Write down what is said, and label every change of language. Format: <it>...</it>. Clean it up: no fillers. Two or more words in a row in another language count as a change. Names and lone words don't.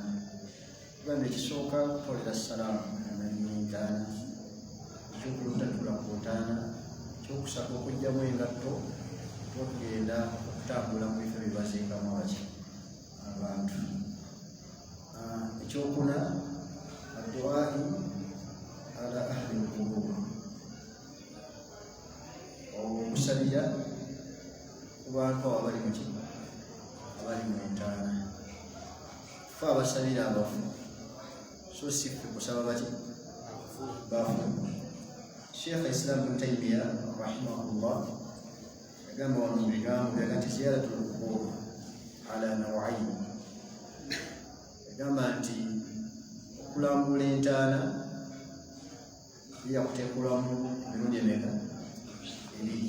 <lg>Tugambye ekisooka kutolera salaamu entaana, ekyokulundatula ku ntaana, ekyokusaka okugyamu engatto tugenda okutambula mu bifo bye baziikamu abaki abantu.</lg> <ar>Ekyokuna الدعاء على أهل القبور,</ar> <lg>okusabira ku bantu abali mu kigo abali mu ntaana. Fe abasabira abafu so si ffe kusaba baki bafu. Sheikh Islam Ibn Taymiyyah rahimahullah yagamba wano mu bigambo bye nti</lg> <ar>زيارة القبور على نوعين,</ar> <lg>yagamba nti okulambula entaana yakuteekulamu mirundi emeka ebiri.</lg>